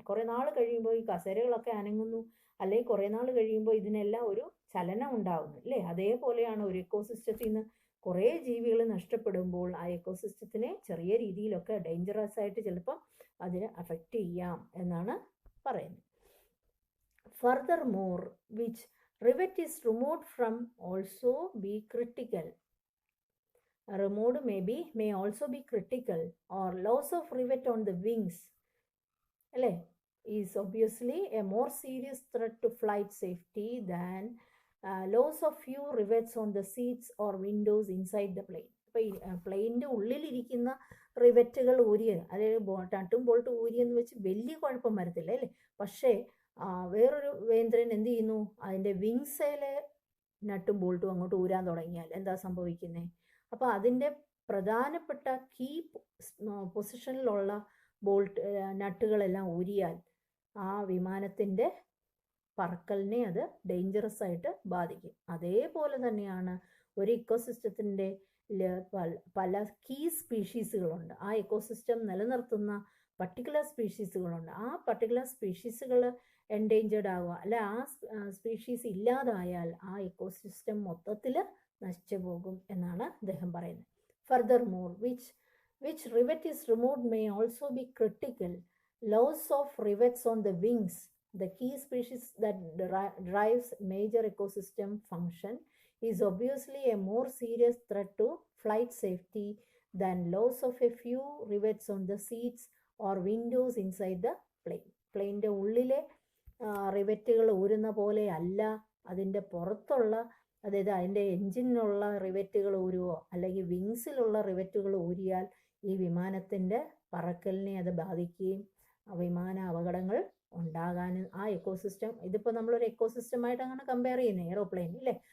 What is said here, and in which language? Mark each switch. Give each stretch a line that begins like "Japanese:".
Malayalam: കുറേ നാൾ കഴിയുമ്പോൾ ഈ കസേരകളൊക്കെ അനങ്ങുന്നു, അല്ലെങ്കിൽ കുറേ നാൾ കഴിയുമ്പോൾ ഇതിനെല്ലാം ഒരു ചലനം ഉണ്ടാകുന്നു, അല്ലേ? അതേപോലെയാണ് ഒരു എക്കോസിസ്റ്റത്തിൽ നിന്ന് കുറേ ജീവികൾ നഷ്ടപ്പെടുമ്പോൾ ആ എക്കോസിസ്റ്റത്തിനെ ചെറിയ രീതിയിലൊക്കെ ഡേഞ്ചറസ് ആയിട്ട് ചിലപ്പം അതിനെ അഫക്റ്റ് ചെയ്യാം എന്നാണ് പറയുന്നത്.
English: Furthermore which rivet is removed from also be critical. Removed may also be critical, or loss of rivet on the wings,
Malayalam: അല്ലേ,
English: is obviously a more serious threat to flight safety than loss of few rivets on the seats or windows inside the plane.
Malayalam: അപ്പോൾ ഈ പ്ലെയിനിൻ്റെ ഉള്ളിലിരിക്കുന്ന റിവറ്റുകൾ ഊരിയത്, അതായത് നട്ടും bolt ഊരിയെന്ന് വെച്ച് വലിയ കുഴപ്പം വരത്തില്ല, അല്ലേ? പക്ഷേ വേറൊരു വേന്ദ്രൻ എന്ത് ചെയ്യുന്നു? അതിൻ്റെ വിങ്സയിലെ നട്ടും ബോൾട്ടും അങ്ങോട്ട് ഊരാൻ തുടങ്ങിയാൽ എന്താ സംഭവിക്കുന്നത്? അപ്പോൾ അതിൻ്റെ പ്രധാനപ്പെട്ട കീ പൊസിഷനിലുള്ള നട്ടുകളെല്ലാം ഊരിയാൽ ആ വിമാനത്തിൻ്റെ പറക്കലിനെ അത് ഡേഞ്ചറസ് ആയിട്ട് ബാധിക്കും. അതേപോലെ തന്നെയാണ് ഒരു ഇക്കോസിസ്റ്റത്തിൻ്റെ പല കീ സ്പീഷീസുകളുണ്ട്. ആ ഇക്കോസിസ്റ്റം നിലനിർത്തുന്ന പർട്ടിക്കുലർ സ്പീഷീസുകളുണ്ട്. ആ പർട്ടിക്കുലർ സ്പീഷീസുകൾ എൻഡേഞ്ചേർഡ് ആവുക, അല്ലെ ആ സ്പീഷീസ് ഇല്ലാതായാൽ ആ ഇക്കോസിസ്റ്റം മൊത്തത്തിൽ നശിച്ചു പോകും എന്നാണ് അദ്ദേഹം പറയുന്നത്.
English: Furthermore which rivet is removed may also be critical. Loss of rivets on the wings, the key species that drives major ecosystem function, is obviously a more serious threat to flight safety than loss of a few rivets on the seats or windows inside the plane.
Malayalam: പ്ലെയിനിൻ്റെ ഉള്ളിലെ റിവറ്റുകൾ ഊരുന്ന പോലെ അല്ല അതിൻ്റെ പുറത്തുള്ള, അതായത് അതിൻ്റെ എൻജിനുള്ള റിവറ്റുകൾ ഊരുവോ അല്ലെങ്കിൽ വിങ്സിലുള്ള റിവറ്റുകൾ ഊരിയാൽ ഈ വിമാനത്തിൻ്റെ പറക്കലിനെ അത് ബാധിക്കുകയും വിമാന അപകടങ്ങൾ ഉണ്ടാകാനും ആ എക്കോസിസ്റ്റം, ഇതിപ്പോൾ നമ്മളൊരു എക്കോസിസ്റ്റമായിട്ട് അങ്ങനെ കമ്പയർ ചെയ്യുന്നത് എയ്റോപ്ലെയിൻ, ഇല്ലേ?